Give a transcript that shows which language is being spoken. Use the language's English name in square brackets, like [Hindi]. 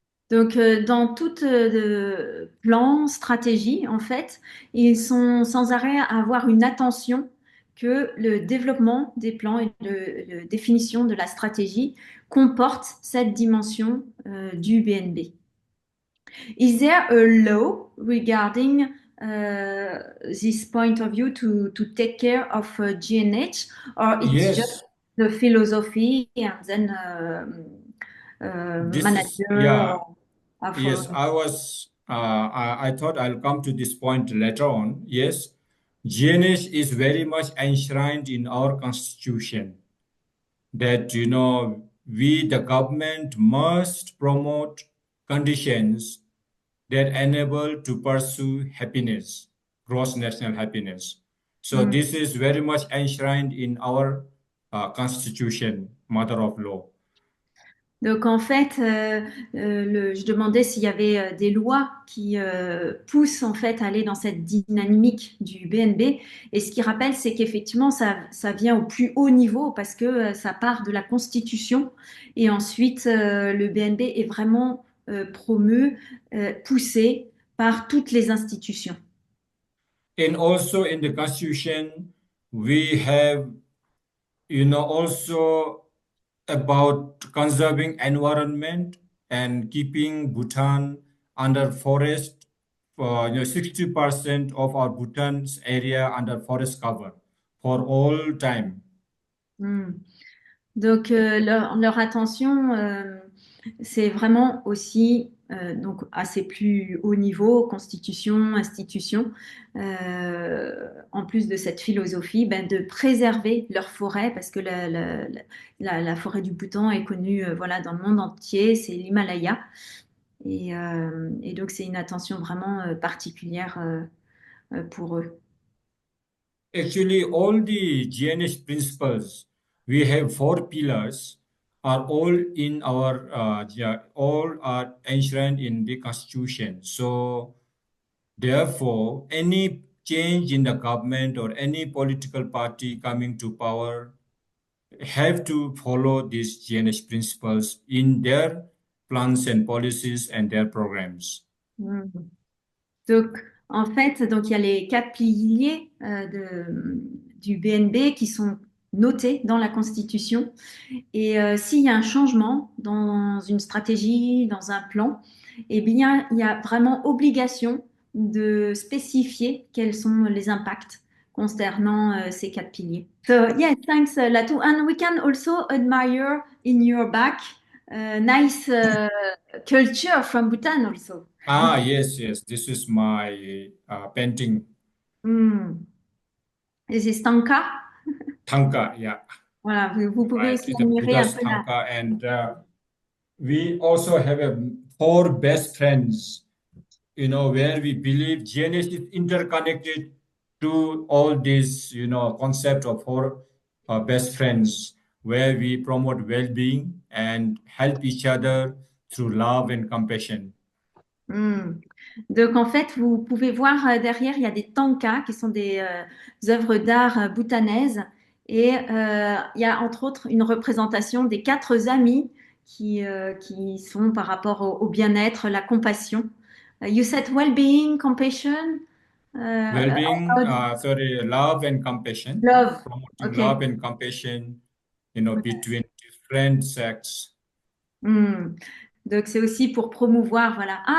[French] Donc, dans tout plan, stratégie, en fait, ils sont sans arrêt à avoir une attention que le développement des plans et la définition de la stratégie comporte cette dimension du BNB. [English] Is there a law regarding this point of view to take care of GNH, or it's just the philosophy and then manager? Yes, I thought I'll come to this point later on. Yes, GNH is very much enshrined in our constitution that, we, the government, must promote conditions that enable to pursue happiness, gross national happiness. So this is very much enshrined in our constitution, mother of law. [French] Donc en fait, je demandais s'il y avait des lois qui poussent en fait à aller dans cette dynamique du BNB. Et ce qui rappelle, c'est qu'effectivement, ça vient au plus haut niveau parce que ça part de la Constitution. Et ensuite, le BNB est vraiment promu, poussé par toutes les institutions. [English] And also in the constitution, we have, also about conserving environment and keeping Bhutan under forest. 60% of our Bhutan's area under forest cover for all time. [French] Donc leur attention, c'est vraiment aussi donc à ses plus hauts niveaux, constitution, institution, en plus de cette philosophie, de préserver leur forêt parce que la forêt du Bhoutan est connue voilà, dans le monde entier, c'est l'Himalaya. Et donc c'est une attention vraiment particulière pour eux. [English] Actually, all the GNH principles, we have 4 pillars, are all in our, all are enshrined in the constitution. So therefore, any change in the government or any political party coming to power have to follow these GNH principles in their plans and policies and their programs. [French] Donc, en fait, donc il y a les 4 piliers du BNB qui sont notés dans la Constitution. Et s'il y a un changement dans une stratégie, dans un plan, eh bien, il y a vraiment obligation de spécifier quels sont les impacts concernant ces 4 piliers. [English] So, yeah, thanks, Lhatu. And we can also admire in your back nice culture from Bhutan also. Yes. This is my painting. This is Tanka. Tanka, yeah. [French] Voilà, vous pouvez aussi [English] It's the [French] admirer un [English] Buddha's [French] peu la... [English] Tanka, and we also have 4 best friends, where we believe GNH is interconnected to all these, concept of 4 best friends, where we promote well-being and help each other through love and compassion. [French] Donc en fait, vous pouvez voir derrière, il y a des tankas qui sont des œuvres d'art bhoutanaises et il y a entre autres une représentation des 4 amis qui sont par rapport au bien-être, la compassion. [English] You said well-being, compassion. Well-being, love and compassion. Love. Promoting Okay. love and compassion, between different sects. [French] Donc c'est aussi pour promouvoir, voilà.